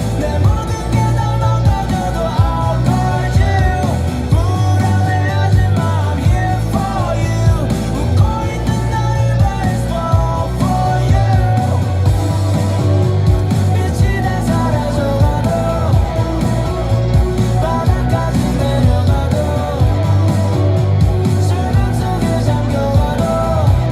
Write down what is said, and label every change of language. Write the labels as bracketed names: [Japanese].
[Korean] 내 모든 게 다 망가져도 I'll guide you. [English] 불안해하지마 I'm here for you. [Korean] 웃고 있는 나를 봐 it's all for you. 빛이 다 사라져가도 바닥까지 내려가도 술강 속에 잠겨가도